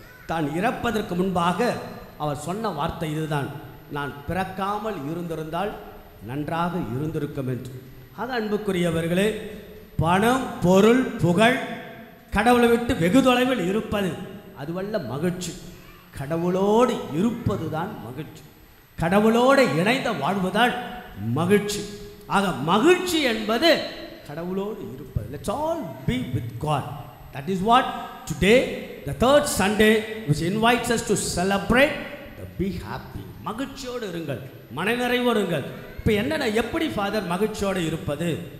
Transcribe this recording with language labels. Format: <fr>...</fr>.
<ta>தான் இறப்பதற்கு முன்பாக அவர் சொன்ன வார்த்தை இதுதான், நான் பிறக்காமல் இருந்திருந்தால் நன்றாக இருந்திருக்கும் என்று. ஆக அன்புக்குரியவர்களே, பணம், பொருள், புகழ், கடவுளை விட்டு வெகு தொலைவில் இருப்பது அதுவல்ல மகிழ்ச்சி. கடவுளோடு இருப்பது தான் மகிழ்ச்சி, கடவுளோடு இணைந்த வாழ்வுதான் மகிழ்ச்சி.</ta> <en>ஆக மகிழ்ச்சி என்பது கடவுளோடு இருப்பது. Let's all be with God. That is what today the third Sunday which invites us to celebrate the be happy.</en> <ta>மகிழ்ச்சியோடு இருங்கள், மனநிறைவோடு இருங்கள். இப்போ என்னென்ன எப்படி ஃபாதர் மகிழ்ச்சியோடு இருப்பது?</ta>